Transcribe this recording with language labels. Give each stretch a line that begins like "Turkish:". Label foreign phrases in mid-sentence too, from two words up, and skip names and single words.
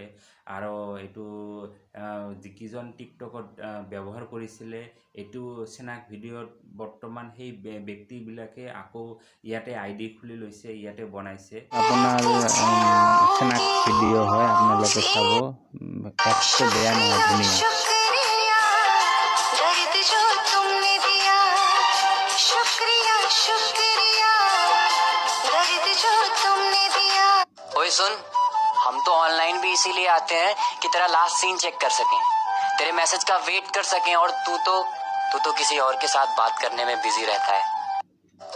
Assamese: আৰু এইটো যিকেইজন টিকটকত ব্যৱহাৰ কৰিছিলে এইটো চেনাক ভিডিঅ'ত বৰ্তমান সেই ব্যক্তিবিলাকে আকৌ ইয়াতে ID খুলি লৈছে, ইয়াতে বনাইছে। আপোনাৰ চেনাক ভিডিঅ' হয়, আপোনালোকে চাব। এপছটো বেয়া নহয়, ধুনীয়া।
Hindi: ओए सुन, हम तो ऑनलाइन भी इसीलिए आते हैं कि तेरा
English: last seen check
Hindi: कर सकें, तेरे मैसेज का वेट कर सकें, और तू तो किसी और के साथ बात करने में बिजी रहता है।